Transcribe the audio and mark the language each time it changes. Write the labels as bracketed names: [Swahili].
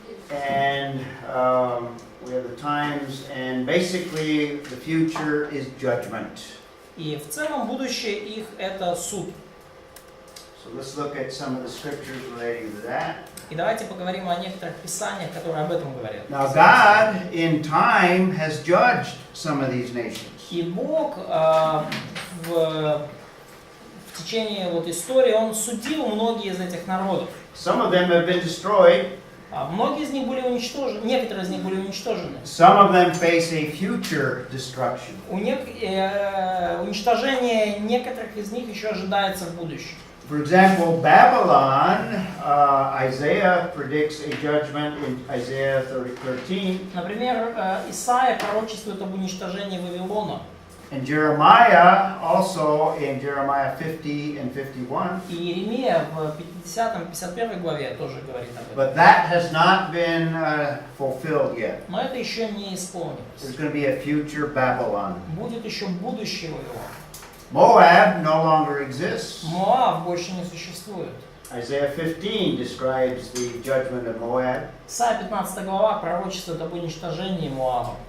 [English] And we have the times, and basically the future is judgment. [Russian] И в целом будущее их это суд. [English] So let's look at some of the scriptures relating to that. [Russian] И давайте поговорим о некоторых писаниях, которые об этом говорят. [English] Now God in time has judged some of these nations. [Russian] И Бог в течение вот истории, Он судил многие из этих народов. [English] Some of them have been destroyed. [Russian] Многие из них были уничтожены, некоторые из них были уничтожены. [English] Some of them face a future destruction. [Russian] Уничтожение некоторых из них еще ожидается в будущем. [English] For example, Babylon, Isaiah predicts a judgment in Isaiah 13. [Russian] Например, Исаия пророчествует об уничтожении Вавилона. [English] And Jeremiah also in Jeremiah 50 and 51. [Russian] И Иеремия в 50-51 главе тоже говорит об этом. [English] But that has not been fulfilled yet. [Russian] Но это еще не [English] There's [Russian] исполнилось. [English] going to be a future Babylon. [Russian] Будет еще будущее Вавилон. [English] Moab no longer exists. [Russian] Моав больше не существует. [English] Isaiah 15 describes the judgment of Moab. [Russian] Исайя 15 глава пророчествует об уничтожении Моава.